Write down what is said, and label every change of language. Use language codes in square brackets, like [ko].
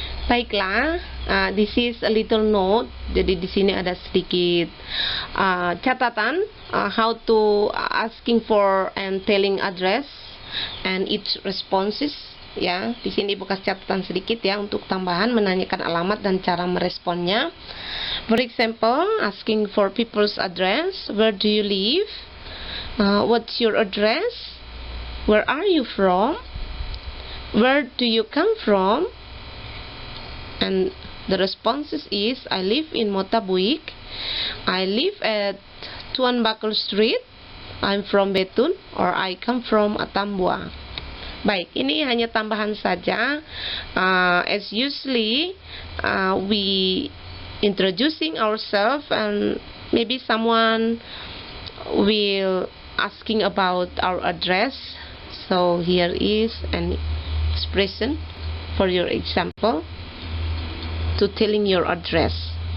[id] Baiklah, [en] this is a little note. [id] Jadi di sini ada sedikit catatan [en] how to asking for and telling address and its responses. [id] Ya, di sini Ibu kasih catatan sedikit ya untuk tambahan menanyakan alamat dan cara meresponnya. [en] For example, asking for people's address. Where do you live? What's your address? Where are you from? Where do you come from? And the responses is, I live in Motabuik, I live at Tuan Bakul Street, I'm from Betun, or I come from Atambua. [id] Baik, ini hanya tambahan saja. [en] As usually, we introducing ourselves, and maybe someone will asking about our address. So here is an expression for your example to telling your address.